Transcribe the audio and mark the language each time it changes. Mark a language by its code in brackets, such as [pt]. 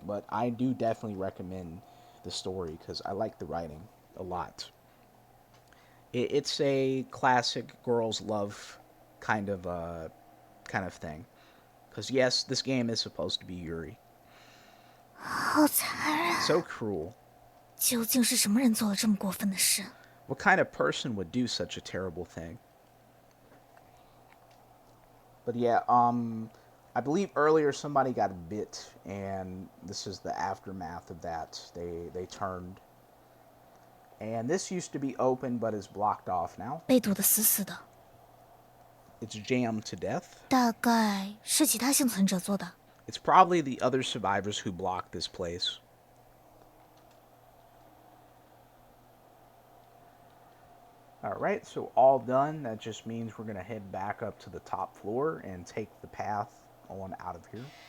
[en] But I do definitely recommend the story because I like the writing a lot. It's a classic girls love kind of thing. Because yes, this game is supposed to be Yuri. [zh] 好残忍！ [en] So cruel. [zh] 究竟是什么人做了这么过分的事？ [en] What kind of person would do such a terrible thing? But yeah, I believe earlier somebody got bit, and this is the aftermath of that. They turned, and this used to be open but is blocked off now. [zh] 被堵得死死的， [en] It's jammed to death. [zh] 大概是其他幸存者做的。 [en] It's probably the other survivors who blocked this place. Alright, so all done. That just means we're going to head back up to the top floor and take the path on out of here.